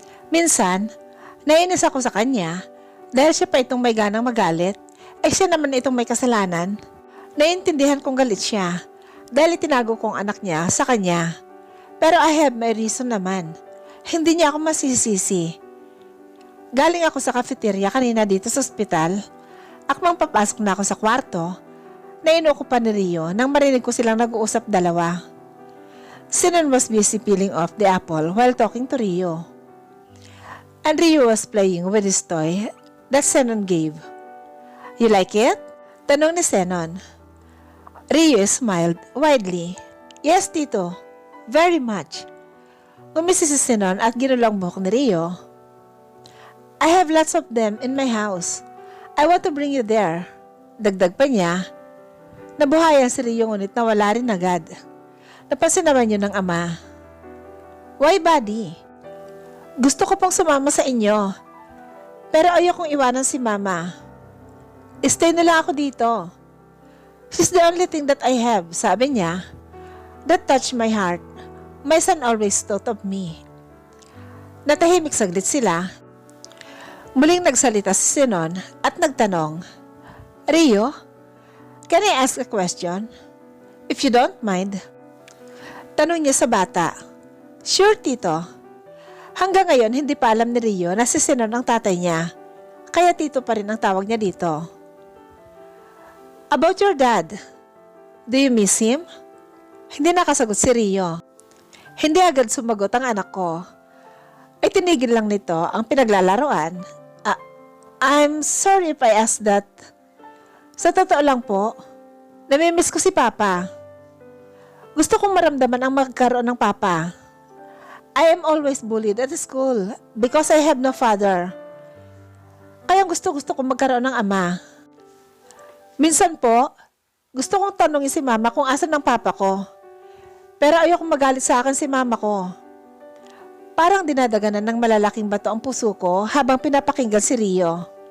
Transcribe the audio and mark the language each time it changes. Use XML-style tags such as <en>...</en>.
<tl>Minsan, nainis ako sa kanya dahil siya pa itong may ganang magalit ay siya naman itong may kasalanan. Naiintindihan kong galit siya dahil itinago kong anak niya sa kanya.</tl> <en>Pero I have my reason naman.</en> <tl>Hindi niya ako masisisi. Galing ako sa cafeteria kanina dito sa ospital. Akmang papasok na ako sa kwarto, nainuko pa ni Rio nang marinig ko silang nag-uusap dalawa.</tl> <en>Zenon was busy peeling off the apple while talking to Rio. And Rio was playing with his toy that Zenon gave. "You like it?"</en> <tl>Tanong ni Zenon.</tl> <en>Rio smiled widely. "Yes, Tito. Very much."</en> <tl>Umisi si Zenon at ginulang buhok ni Rio.</tl> <en>"I have lots of them in my house. I want to bring you there."</en> <tl>Dagdag pa niya. Nabuhayan si Rio ngunit nawala rin agad. Napansin naman yun ng ama.</tl> <en>"Why, buddy?</en> <tl>Gusto ko pong sumama sa inyo. Pero ayokong iwanan si mama. Stay na lang ako dito.</tl> <en>She's the only thing that I have,"</en> <tl>sabi niya.</tl> <en>That touched my heart. My son always thought of me.</en> <tl>Natahimik saglit sila. Muling nagsalita si Zenon at nagtanong,</tl> <en>"Rio, can I ask a question? If you don't mind."</en> <tl>Tanong niya sa bata.</tl> <en>"Sure, Tito."</en> <tl>Hanggang ngayon, hindi pa alam ni Rio na si Zenon ang tatay niya, kaya Tito pa rin ang tawag niya dito.</tl> <en>"About your dad, do you miss him?"</en> <tl>Hindi nakasagot si Rio. Hindi agad sumagot ang anak ko. Ay tinigil lang nito ang pinaglalaroan.</tl> <en>I'm sorry if I asked that.</en> <tl>Sa totoo lang po, namimiss ko si Papa. Gusto kong maramdaman ang magkaroon ng Papa.</tl> <en>I am always bullied at school because I have no father.</en> <tl>Kaya gusto kong magkaroon ng ama. Minsan po, gusto kong tanungin si Mama kung asan ang Papa ko. Pero ayokong magalit sa akin si Mama ko. Parang dinadaganan ng malalaking bato ang puso ko habang pinapakinggan si Rio.</tl>